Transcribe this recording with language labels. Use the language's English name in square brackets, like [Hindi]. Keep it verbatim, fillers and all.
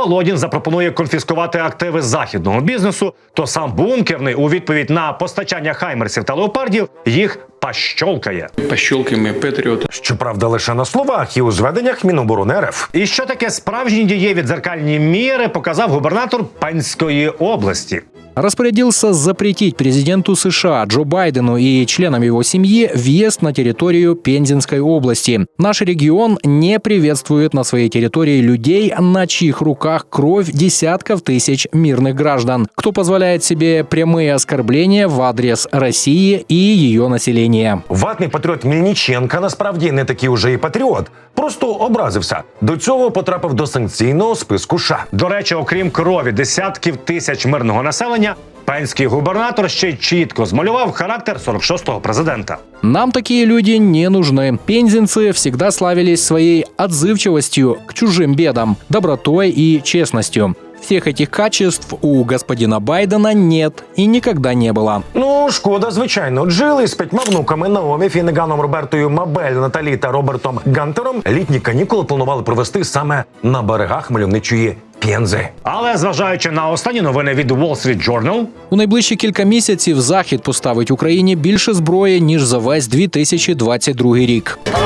[Ukrainian] Володін запропонує конфіскувати активи західного бізнесу, то сам бункерний у відповідь на постачання хаймерсів та леопардів їх пощолкає. Пощолкаємо патріота. Щоправда, лише на словах і у зведеннях Міноборони РФ. І що таке справжні дієві дзеркальні міри, показав губернатор Пензької області. [Russian] Распорядился запретить президенту США Джо Байдену и членам его семьи въезд на территорию Пензенской области. Наш регион не приветствует на своей территории людей, на чьих руках кровь десятков тысяч мирных граждан, кто позволяет себе прямые оскорбления в адрес России и ее населения. [Ukrainian] Ватний патріот Мельниченка насправді не такий уже і патріот. Просто образився. До цього потрапив до санкційного списку США. До речі, окрім крові десятків тисяч мирного населення, пензький губернатор ще чітко змалював характер сорок шостого президента. [Russian] Нам такие люди не нужны. Пензенцы всегда славились своей отзывчивостью к чужим бедам, добротой и честностью. Всех этих качеств у господина Байдена нет и никогда не было. [Ukrainian] Ну, шкода, звичайно. Джили з п'ятьма внуками Наомі Фінеганом, Робертою Мабель, Наталі та Робертом Гантером літні канікули планували провести саме на берегах мальовничої Пензи. Але, зважаючи на останні новини від Wall Street Journal, у найближчі кілька місяців Захід поставить Україні більше зброї, ніж за весь дві тисячі двадцять другий рік.